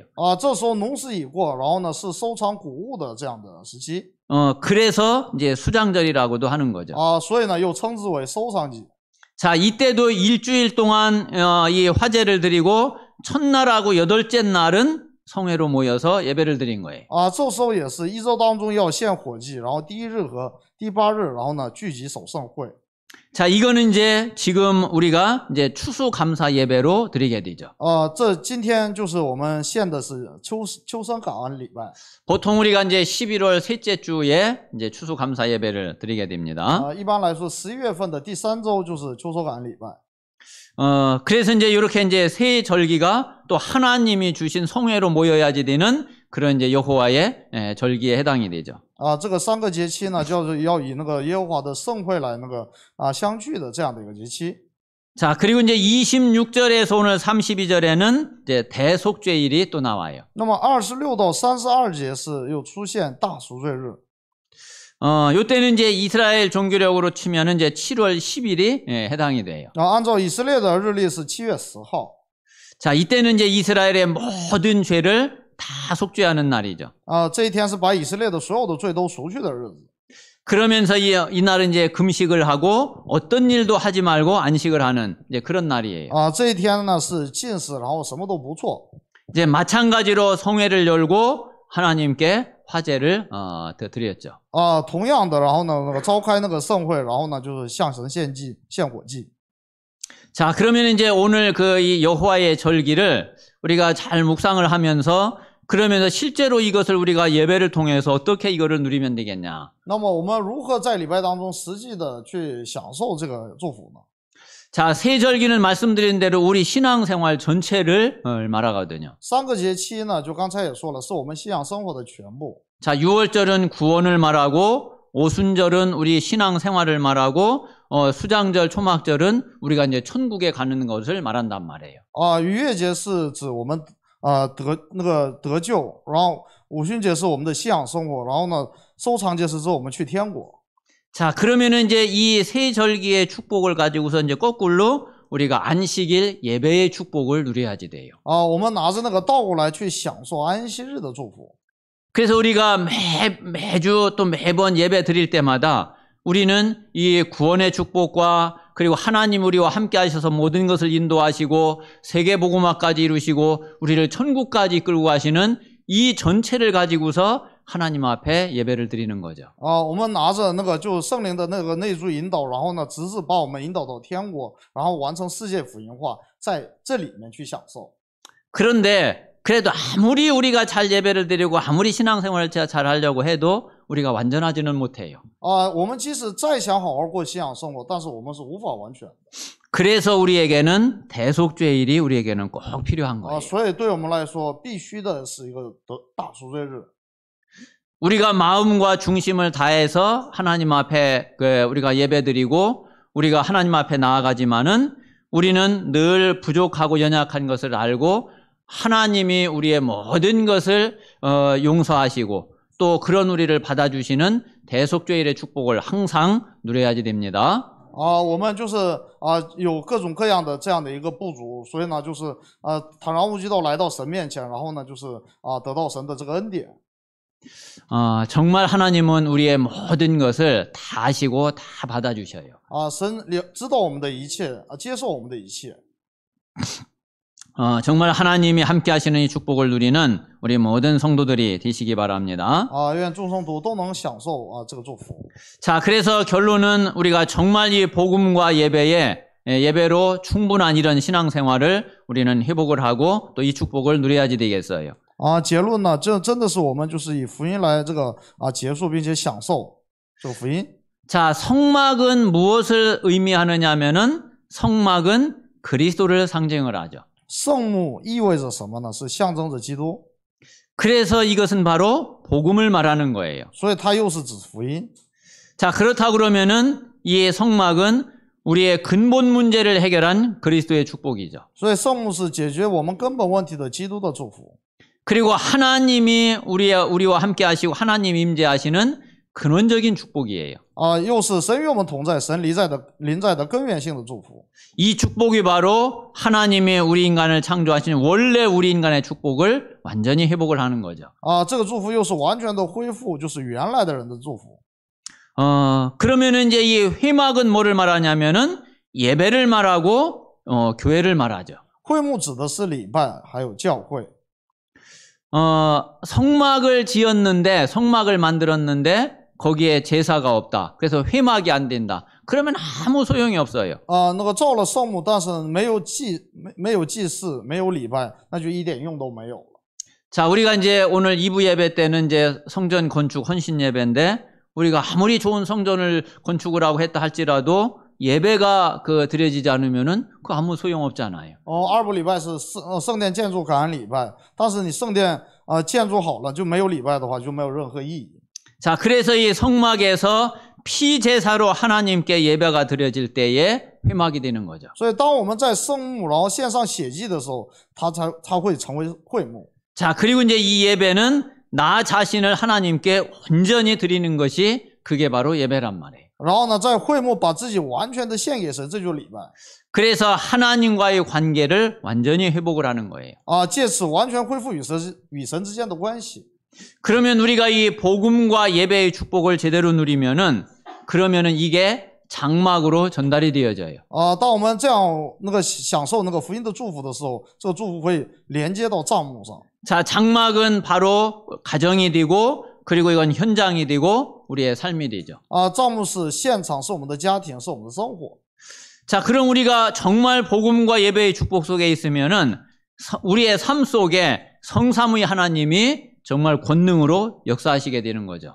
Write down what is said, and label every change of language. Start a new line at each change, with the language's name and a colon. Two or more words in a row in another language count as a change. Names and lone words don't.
Chinese: 这时候农事已过，然后呢是收藏谷物的这样的时期。
Korean: 그래서 이제 수장절이라고도 하는 거죠.
Chinese: 所以呢又称之为收藏季。
Korean: 자, 이때도 일주일 동안 이 화제를 드리고 첫날하고 여덟째 날은 성회로 모여서 예배를 드린 거예요.
Chinese: 这时候也是一周当中要献火祭，然后第1日和第8日，然后呢聚集守圣会。
Korean: 자, 이거는 이제 지금 우리가 이제 추수감사 예배로 드리게 되죠.
Chinese: 这今天就是我们献的是秋生感恩礼拜。
Korean: 보통 우리가 이제 11월 셋째 주에 이제 추수감사 예배를 드리게 됩니다.
Chinese: 一般来说11月份的第3周就是秋收感恩礼拜。
Korean: 그래서 이제 이렇게 이제 새 절기가 또 하나님이 주신 성회로 모여야지 되는 그런 이제 여호와의 절기에 해당이 되죠.
Chinese: 这个3个节期呢，就是要以那个耶和华的盛会来那个相聚的这样的一个节期。
Korean: 자, 그리고 이제 26절에서 오늘 32절에는 이제 대속죄일이 또 나와요.
Chinese: 那么26到32节是又出现大赎罪日。
Korean: 요때는 이제 이스라엘 종교력으로 치면은 이제 7월 10일이 해당이 돼요.
Chinese: 按照以色列的日历是7月10号。
Korean: 자, 이때는 이제 이스라엘의 모든 죄를 다 속죄하는 날이죠.
Chinese: 这一天是把以色列的所有的罪都赎去的日子。
Korean: 그러면서 이날은 이제 금식을 하고 어떤 일도 하지 말고 안식을 하는 이제 그런 날이에요.
Chinese: 这一天呢是禁食，然后什么都不做。
Korean: 이제 마찬가지로 성회를 열고 하나님께 화제를 드렸죠.
Chinese: 同样的，然后呢那个召开那个盛会，然后呢就是向神献祭、献火祭。
Korean: 자, 그러면 이제 오늘 그 이 여호와의 절기를 우리가 잘 묵상을 하면서 그러면서 실제로 이것을 우리가 예배를 통해서 어떻게 이거를 누리면 되겠냐?
Chinese: 那么我们如何在礼拜当中实际的去享受这个祝福呢？
Korean: 자, 새 절기는 말씀드린 대로 우리 신앙생활 전체를 말하거든요.
Chinese: 3 个节期呢，就刚才也说了，是我们信仰生活的全部。
Korean: 자, 6월절은 구원을 말하고 오순절은 우리 신앙생활을 말하고 수장절, 초막절은 우리가 이제 천국에 가는 것을 말한단 말이에요.
Chinese: 逾越节是指我们得救，然后五旬节是我们的信仰生活，然后呢收藏节是指我们去天国。
Korean: 자, 그러면은 이제 이 세 절기의 축복을 가지고서 이제 거꾸로 우리가 안식일 예배의 축복을 누려야지 돼요.
Chinese: 我们拿着那个道路来去享受安息日的祝福。
Korean: 그래서 우리가 매주 또 매번 예배 드릴 때마다 우리는 이 구원의 축복과 그리고 하나님 우리와 함께 하셔서 모든 것을 인도하시고 세계복음화까지 이루시고 우리를 천국까지 끌고 가시는 이 전체를 가지고서 하나님 앞에 예배를 드리는 거죠.
Chinese: 我们拿着那个就圣灵的那个内住引导，然后呢直至把我们引导到天国，然后完成世界福音化，在这里面去享受。
Korean: 그런데 그래도 아무리 우리가 잘 예배를 드리고 아무리 신앙생활을 잘 하려고 해도 우리가 완전하지는 못해요.
Chinese: 我们即使再想好好过信仰生活，但是我们是无法完全的。
Korean: 그래서 우리에게는 대속죄일이 우리에게는 꼭 필요한 거예요.
Chinese: 所以对我们来说，必须的是一个大赎罪日。
Korean: 우리가 마음과 중심을 다해서 하나님 앞에 우리가 예배드리고 우리가 하나님 앞에 나아가지만은 우리는 늘 부족하고 연약한 것을 알고 하나님이 우리의 모든 것을 용서하시고 또 그런 우리를 받아주시는 대속죄일의 축복을 항상 누려야지 됩니다.
Chinese: 我们就是有各种各样的这样的一个不足，所以呢就是坦然无惧到来到神面前，然后呢就是得到神的这个恩典。
Korean: 정말 하나님은 우리의 모든 것을 다 아시고 다 받아주셔요.
Chinese: 神知道我们的一切，接受我们的一切。
Korean: 정말 하나님이 함께 하시는 이 축복을 누리는 우리 모든 성도들이 되시기 바랍니다.
Chinese: 愿众圣徒都能享受这个祝福。
Korean: 자, 그래서 결론은 우리가 정말 이 복음과 예배로 충분한 이런 신앙생활을 우리는 회복을 하고 또 이 축복을 누려야지 되겠어요.
Chinese: 结论呢，这真的是我们就是以福音来这个结束，并且享受这个福音。
Korean: 자, 성막은 무엇을 의미하느냐 하면은 성막은 그리스도를 상징을 하죠.
Chinese: 圣幕意味着什么呢？是象征着基督，
Korean: 그래서 이것은 바로 복음을 말하는 거예요.
Chinese: 所以它又是指福音。
Korean: 자, 그렇다 그러면은 이 성막은 우리의 근본 문제를 해결한 그리스도의 축복이죠.
Chinese: 所以圣幕是解决我们根本问题的基督的祝福。
Korean: 그리고 하나님이 우리와 함께 하시고 하나님 임재하시는 근원적인 축복이에요.
Chinese: 又是神与我们同在，神临在的根源性的祝福。
Korean: 이 축복이 바로 하나님이 우리 인간을 창조하신 원래 우리 인간의 축복을 완전히 회복을 하는 거죠.
Chinese: 这个祝福又是完全的恢复，就是原来的人的祝福。
Korean: 그러면은 이제 이 회막은 뭐를 말하냐면은 예배를 말하고 교회를 말하죠.
Chinese: 会幕指的是礼拜，还有教会。
Korean: 성막을 지었는데 성막을 만들었는데 거기에 제사가 없다. 그래서 회막이 안 된다. 그러면 아무 소용이 없어요.
Chinese: 那个造了圣幕，但是没有祭祀，没有礼拜，那就一点用都没有了。
Korean: 자, 우리가 이제 오늘 2부 예배 때는 이제 성전 건축 헌신 예배인데 우리가 아무리 좋은 성전을 건축을 하고 했다 할지라도 예배가 드려지지 않으면은 그 아무 소용 없잖아요.
Chinese: 二部礼拜是圣殿建筑感恩礼拜，但是你圣殿建筑好了就没有礼拜的话，就没有任何意义。
Korean: 자, 그래서 이 성막에서 피제사로 하나님께 예배가 드려질 때에 회막이 되는 거죠.
Chinese: 所以当我们在圣幕然后献上血祭的时候，它会成为会幕。
Korean: 자, 그리고 이제 이 예배는 나 자신을 하나님께 온전히 드리는 것이 그게 바로 예배란 말이에요.
Chinese: 然后呢，在会幕把自己完全的献给神，这就是礼拜。
Korean: 그래서 하나님과의 관계를 완전히 회복을 하는 거예요.
Chinese: 借此完全恢复与神之间的关系。
Korean: 그러면 우리가 이 복음과 예배의 축복을 제대로 누리면은 그러면은 이게 장막으로 전달이 되어져요.
Chinese: 当我们这样享受那个福音的祝福的时候，这个祝福会连接到帐幕上。
Korean: 자, 장막은 바로 가정이 되고 그리고 이건 현장이 되고 우리의 삶이 되죠.
Chinese: 帐幕是现场，是我们的家庭，是我们的生活。
Korean: 자, 그럼 우리가 정말 복음과 예배의 축복 속에 있으면은 우리의 삶 속에 성삼위 하나님이 정말 권능으로 역사하시게 되는 거죠.